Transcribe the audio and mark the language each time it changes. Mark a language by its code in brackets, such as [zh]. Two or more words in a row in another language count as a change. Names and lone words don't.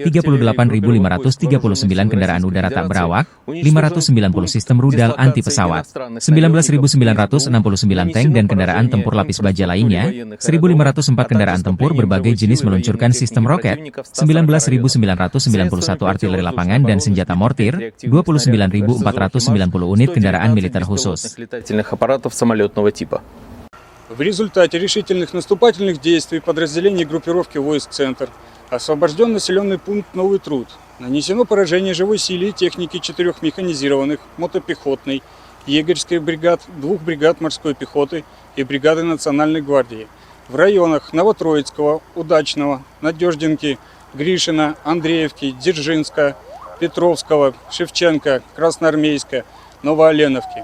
[id] 38.539 kendaraan udara tak berawak, 590 sistem rudal anti pesawat, 19.969 tank dan kendaraan tempur lapis baja lainnya, 1.504 kendaraan tempur berbagai jenis meluncurkan sistem roket, 19.991 artileri lapangan dan senjata mortir, 29.490 unit kendaraan militer khusus. [ru] В результате решительных наступательных действий подразделений группировки войск «Центр» освобожден населенный пункт Новый Труд. Нанесено поражение живой силе и техники 4 механизированных, мотопехотной, егерской бригад, 2 бригад морской пехоты и бригады Национальной гвардии в районах Новотроицкого, Удачного, Надеждинки, Гришина, Андреевки, Дзержинска, Петровского, Шевченко, Красноармейска, Новооленовки.